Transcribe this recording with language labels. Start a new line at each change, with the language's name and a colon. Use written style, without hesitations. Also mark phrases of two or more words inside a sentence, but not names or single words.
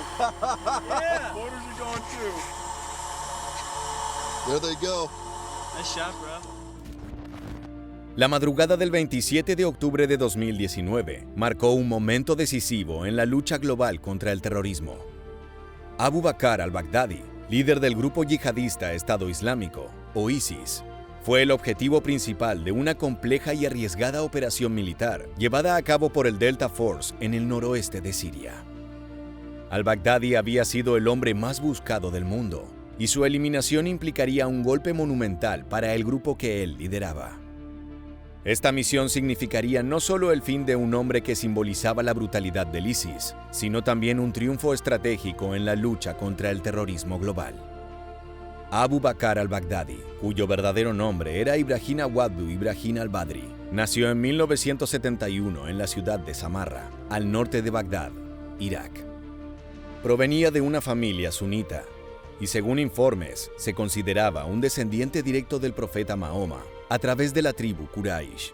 English: Yeah. Mortars are going too. There they go. Nice shot, bro.
Spanish: La madrugada del 27 de octubre de 2019 marcó un momento decisivo en la lucha global contra el terrorismo. Abu Bakr al-Baghdadi, líder del grupo yihadista Estado Islámico, o ISIS, fue el objetivo principal de una compleja y arriesgada operación militar llevada a cabo por el Delta Force en el noroeste de Siria. Al-Baghdadi había sido el hombre más buscado del mundo, y su eliminación implicaría un golpe monumental para el grupo que él lideraba. Esta misión significaría no solo el fin de un hombre que simbolizaba la brutalidad del ISIS, sino también un triunfo estratégico en la lucha contra el terrorismo global. Abu Bakr al-Baghdadi, cuyo verdadero nombre era Ibrahim Awaddu Ibrahim al-Badri, nació en 1971 en la ciudad de Samarra, al norte de Bagdad, Irak. Provenía de una familia sunita y, según informes, se consideraba un descendiente directo del profeta Mahoma a través de la tribu Quraysh.